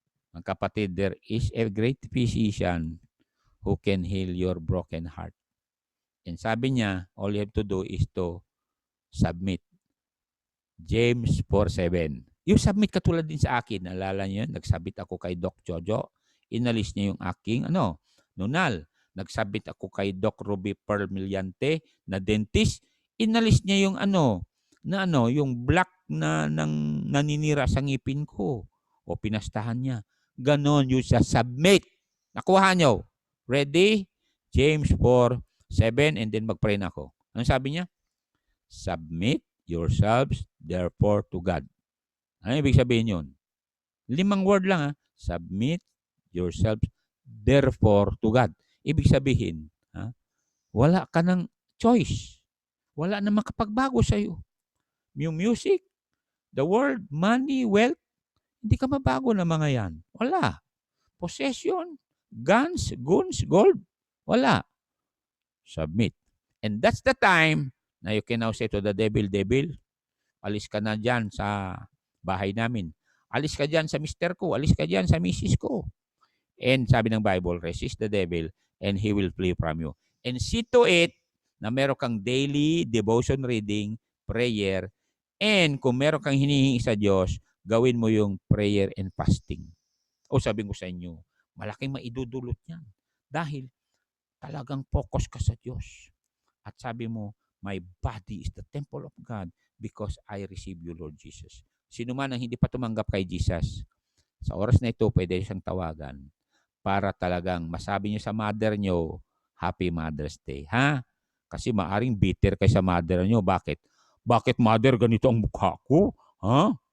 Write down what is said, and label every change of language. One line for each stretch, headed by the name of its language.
Filipino: Ang kapatid,
English: there is a great physician who can heal your broken heart. And
Filipino: sabi niya,
English: all you have to do is to submit.
Filipino: James 4:7. Yung submit katulad din sa akin. Nalala niyo yun? Nagsabit ako kay Doc Jojo. Inalis niya yung aking nunal. Nagsabit ako kay Doc Ruby Pearl Millante na dentist. Inalis niya yung yung black na naninira sa ngipin ko. O pinastahan niya. Ganon yung sa submit. Nakuha niyo. Ready? James 4:7 and then mag-pray na ako. Ano sabi niya?
English: Submit yourselves therefore to God.
Filipino: Ano ibig sabihin yun?
English: 5 word lang Submit yourselves therefore to God.
Filipino: Ibig sabihin, wala ka ng choice. Wala na makapagbago sa'yo. Yung music, the world, money, wealth, hindi ka mabago na mga yan. Wala.
English: Possession, guns, gold, wala. Submit. And that's the time na you can now say to the devil,
Filipino: alis ka na dyan sa bahay namin. Alis ka dyan sa mister ko, alis ka dyan sa misis ko.
English: And
Filipino: sabi ng
English: Bible, resist the devil and he will flee from you. And see to it
Filipino: na meron kang daily devotion reading, prayer, and kung meron kang hinihingi sa Diyos, gawin mo yung prayer and fasting. O sabi ko sa inyo, malaking maidudulot yan. Dahil talagang focus ka sa Diyos. At sabi mo,
English: my body is the temple of God because I receive you, Lord Jesus.
Filipino: Sino man ang hindi pa tumanggap kay Jesus, sa oras na ito, pwede siyang tawagan para talagang masabi niyo sa mother niyo, Happy Mother's Day. Ha? Kasi maaring bitter kay sa mother niyo. Bakit? Bakit mother ganito ang mukha ko? Ha?